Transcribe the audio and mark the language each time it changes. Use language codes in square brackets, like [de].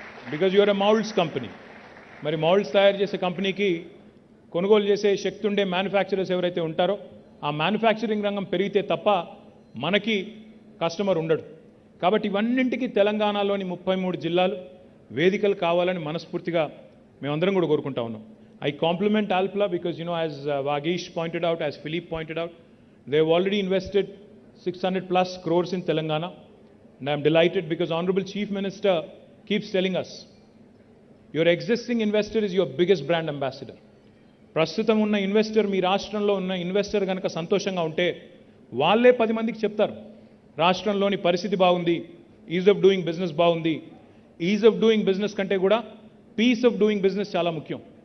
[en] Because you're a moulds company. [te] మరి moulds తయారు చేసే కంపెనీకి కొనుగోలు చేసే శక్తి ఉండే మ్యానుఫ్యాక్చరర్స్ ఎవరైతే ఉంటారో ఆ మ్యానుఫ్యాక్చరింగ్ రంగం పెరిగితే తప్ప మనకి కస్టమర్ ఉండడు. కాబట్టి ఇవన్నింటికి తెలంగాణలోని 33 జిల్లాలు వేదికలు కావాలని మనస్ఫూర్తిగా మేమందరం కూడా కోరుకుంటా ఉన్నాం. [en] I compliment Alpla because, as Vagesh pointed out, as Philippe pointed out, they have already invested 600 plus crores in Telangana. And I am delighted because Honorable Chief Minister keeps telling us, your existing investor is your biggest brand ambassador. [te] ప్రస్తుతం ఉన్న investor, మీ రాష్ట్రంలో ఉన్న investor కనుక సంతోషంగా ఉంటే వాళ్ళే 10 మందికి చెప్తారు రాష్ట్రంలోని పరిస్థితి బాగుంది, ఈజ్ ఆఫ్ డూయింగ్ బిజినెస్ బాగుంది. ఈజ్ ఆఫ్ డూయింగ్ బిజినెస్ కంటే కూడా పీస్ ఆఫ్ డూయింగ్ బిజినెస్ చాలా ముఖ్యం.